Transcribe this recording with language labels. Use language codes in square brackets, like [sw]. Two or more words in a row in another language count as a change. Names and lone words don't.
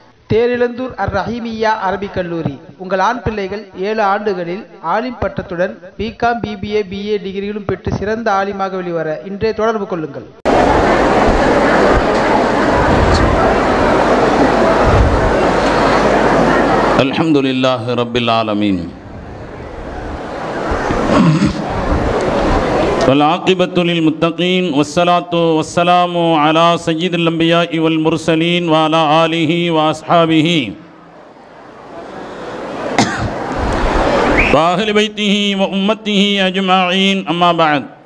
[ta] தேரிழந்தூர் அர் ரஹீமியா அரபிக் கல்லூரி. உங்கள் ஆண் பிள்ளைகள் 7 ஆண்டுகளில் ஆலிம் பட்டத்துடன் பிகாம், பிபிஏ, பிஏ டிகிரிகளும் பெற்று சிறந்த ஆலிமாக வெளிவர இன்றே தொடர்பு கொள்ளுங்கள். [ar] الحمد لله رب العالمين والعاقبة للمتقين والصلاة والسلام على سيد الأنبياء والمرسلين وعلى آله وأصحابه وأهل بيته وأمته أجمعين أما بعد